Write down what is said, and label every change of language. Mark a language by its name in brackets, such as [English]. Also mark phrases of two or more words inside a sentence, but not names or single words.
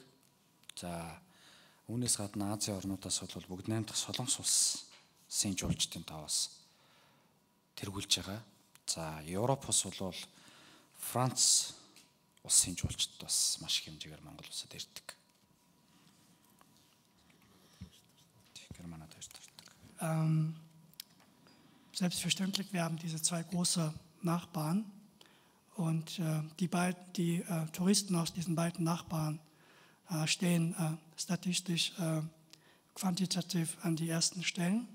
[Mongolian] За үүнээс гадна Азийн орнуудаас бол бүгд найрамдах Солонгос улсын жуулчдын тоо бас тэргүүлж байгаа. За Европ улс бол Франц улсын жуулчд бас маш их хэмжээгээр Монгол улсад ирдэг. [German] selbstverständlich, wir haben diese zwei große Nachbarn und die Touristen aus diesen beiden Nachbarn stehen statistisch quantitativ an die ersten Stellen.